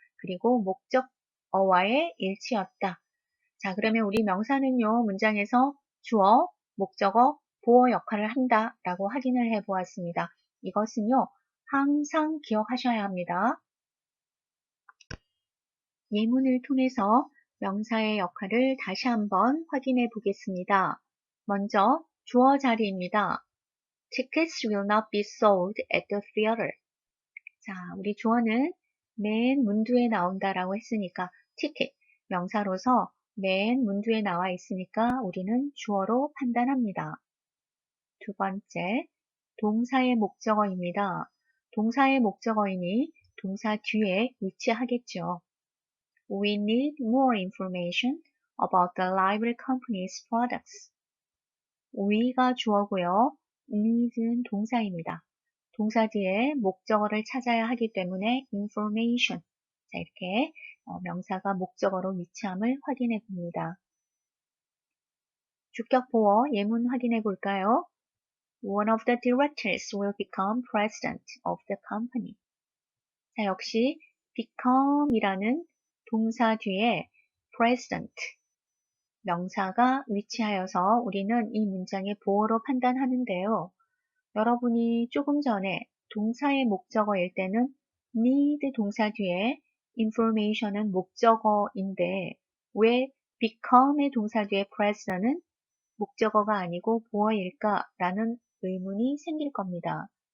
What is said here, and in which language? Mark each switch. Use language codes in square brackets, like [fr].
[ko] 그리고 목적어와의 일치였다. 자, 그러면 우리 명사는요, 문장에서 주어, 목적어, 보어 역할을 한다 라고 확인을 해 보았습니다. 이것은요, 항상 기억하셔야 합니다. 예문을 통해서 명사의 역할을 다시 한번 확인해 보겠습니다. 먼저 주어 자리입니다. [en] Tickets will not be sold at the theater. [ko] 자, 우리 주어는 맨 문두에 나온다라고 했으니까 ticket, 명사로서 맨 문두에 나와 있으니까 우리는 주어로 판단합니다. 두 번째, 동사의 목적어입니다. 동사의 목적어이니 동사 뒤에 위치하겠죠. [en] We need more information about the library company's products. [ko] we가 주어고요. need은 동사입니다. 동사 뒤에 목적어를 찾아야 하기 때문에 information. 자, 이렇게 명사가 목적어로 위치함을 확인해 봅니다. 주격 보어 예문 확인해 볼까요? [en] One of the directors will become president of the company. [ko] 자, 역시 become이라는 동사 뒤에 president, 명사가 위치하여서 우리는 이 문장의 보어로 판단하는데요. 여러분이 조금 전에 동사의 목적어일 때는 need 동사 뒤에 information은 목적어인데 왜 become의 동사 뒤에 president은 목적어가 아니고 보어일까라는 의문이 생길 겁니다.